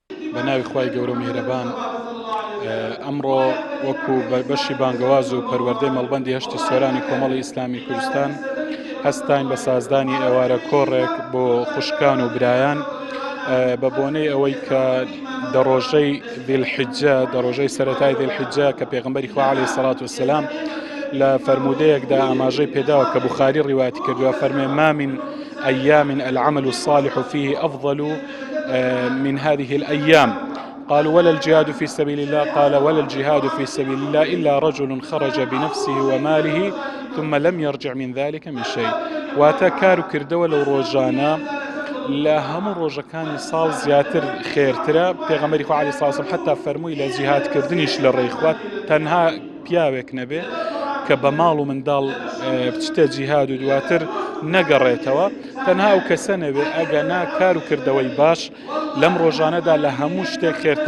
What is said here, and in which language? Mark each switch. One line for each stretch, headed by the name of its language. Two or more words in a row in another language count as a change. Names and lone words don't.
Central Kurdish: بەناوی خوای گەورە و میهرەبان ئەمڕۆ وەکو بەشی بانگەواز و پەروەردەی مەڵبەندی هەشتی سۆرانی کۆمەڵی ئیسلامی کوردستان هەستاین بە سازدانی ئێوارە کۆڕێک بۆ خوشکان و برایان بە بۆنەی ئەوەی کە دەڕۆژەی ذیلحیجە دەڕۆژەی سەرەتای ذیلحیجە کە پێغەمبەری خوا
Arabic: عەلەیهی سەڵات وسەلام
Central Kurdish: لە فەرمودەیەکدا ئاماژەی پێداوە کە بوخاری ڕیواتی کردووە فەرمێ
Arabic: ما من أيام العمل الصالح فيه أفضل من هذه الأيام قالوا ولا الجهاد في سبيل الله قال ولا الجهاد في سبيل الله إلا رجل خرج بنفسه وماله ثم لم يرجع من ذلك من شيء
Central Kurdish: واتە کار و کردەوە لەو ڕۆژانە لە هەموو ڕۆژەکانی ساڵ زیاتر خێرترە پێغەمبەری خوا
Arabic: عەلەیهی سەڵات وسەلام
Central Kurdish: حتا فەرمووی لە جیهادکردنیش لە ڕێی خوا تەنها پیاوێک نەبێ کە بە ماڵ و منداڵ بچتە جیهاد و دواتر نەگەڕێتەوە تەنها ئەو کەسە نەبێ ئەگەنا کار و کردەوەی باش لەم ڕۆژانەدا لە هەموو شتێک خێرترە.